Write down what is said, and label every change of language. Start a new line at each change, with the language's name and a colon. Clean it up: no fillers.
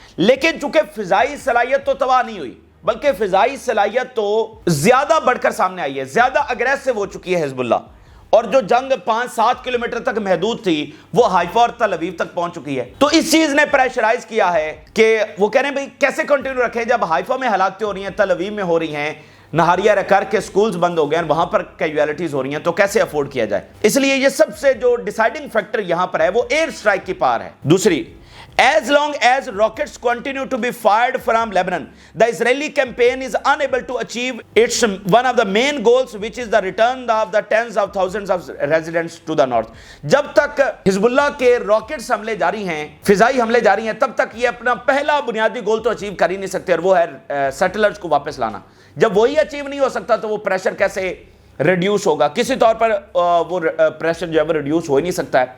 Urdu: لیکن چونکہ فضائی صلاحیت تو تباہ نہیں ہوئی بلکہ فضائی صلاحیت تو زیادہ بڑھ کر سامنے آئی ہے, زیادہ اگریسو ہو چکی ہے حزب اللہ, اور جو جنگ 5-7 کلومیٹر تک محدود تھی وہ حائفا اور تل ابیب تک پہنچ چکی ہے. تو اس چیز نے پریشرائز کیا ہے کہ وہ کہہ رہے ہیں بھئی کیسے کنٹینیو رکھیں جب حائفا میں ہلاکتیں ہو رہی ہیں, تل ابیب میں ہو رہی ہیں, نہاریہ رکار کے سکولز بند ہو گئے ہیں, وہاں پر کیجویلٹیز ہو رہی ہیں, تو کیسے افورڈ کیا جائے. اس لیے یہ سب سے جو ڈیسائیڈنگ فیکٹر یہاں پر ہے وہ ایئر سٹرائک کی پار ہے.
English: دوسری, as long as rockets continue to be fired from Lebanon, the Israeli campaign is unable to achieve its one of the main goals, which is the return of the tens of thousands of residents to the north.
Urdu: جب تک حزب اللہ کے rockets حملے جاری ہیں, فضائی حملے جاری ہیں, تب تک یہ اپنا پہلا بنیادی گول تو اچیو کر ہی نہیں سکتے, اور وہ ہے سیٹلرز کو واپس لانا. جب وہی اچیو نہیں ہو سکتا تو وہ پریشر کیسے ریڈیوس ہوگا, کسی طور پر وہ پریشر جو ہے وہ ریڈیوس ہو ہی نہیں سکتا ہے.